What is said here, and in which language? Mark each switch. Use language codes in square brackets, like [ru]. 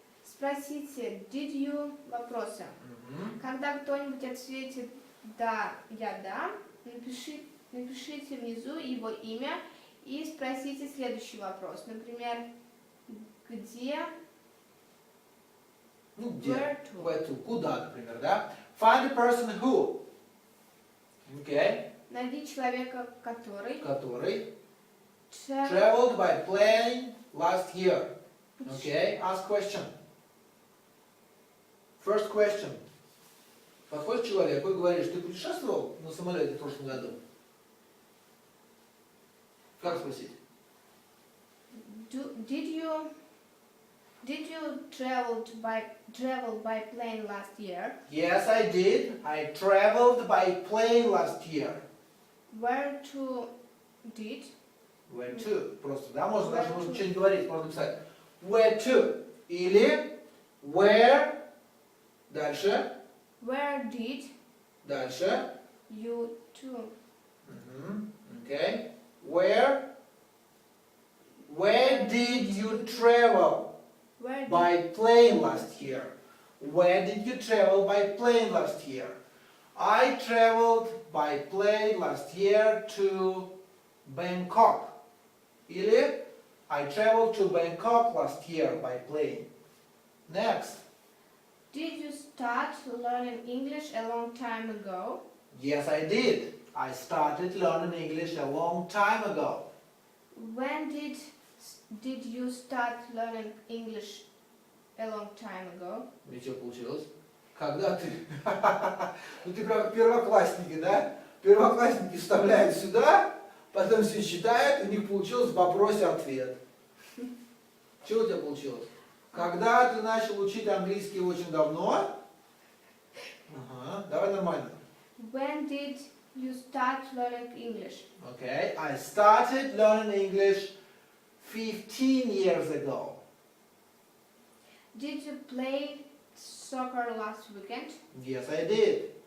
[ru] Спросите, [en] did you? [ru] Вопросы. Мгм. Когда кто-нибудь ответит да, я да, напишите внизу его имя и спросите следующий вопрос. Например, где, Ну, где? [en] where to. Where to. [ru] Куда, например, да? [en] Find the person who. Okay. [ru] Найди человека, который Который [en] travel- traveled by plane last year. Okay. Ask question. First question. [ru] Подходишь к человеку и говоришь, ты путешествовал на самолете в прошлом году? Как спросить? [en] Did you travel by plane last year? Yes, I did. I traveled by plane last year. Where to did? Where to? [ru] Просто, да? Можно даже [en] Where [ru] можно [en] to. [ru] ничего не говорить, можно написать [en] where to. [ru] Или where. Дальше. [en] Where did [ru] Дальше. [en] you to? Мгм. Okay. Where did you travel Where did by plane last year? Where did you travel by plane last year? I traveled by plane last year to Bangkok. Или I traveled to Bangkok last year by plane. Next. Did you start learning English a long time ago? Yes, I did. I started learning English a long time ago. When did you start learning English a long time ago? [ru] И что получилось? Когда ты? Ну ты прям первоклассники, да? Первоклассники вставляют сюда, потом все считают, у них получилось в вопросе ответ. Что у тебя получилось? Когда ты начал учить английский очень давно? Ага, давай нормально. [en] When did you start learning English? Okay, I started learning English 15 years ago. Did you play soccer last weekend? Yes, I did.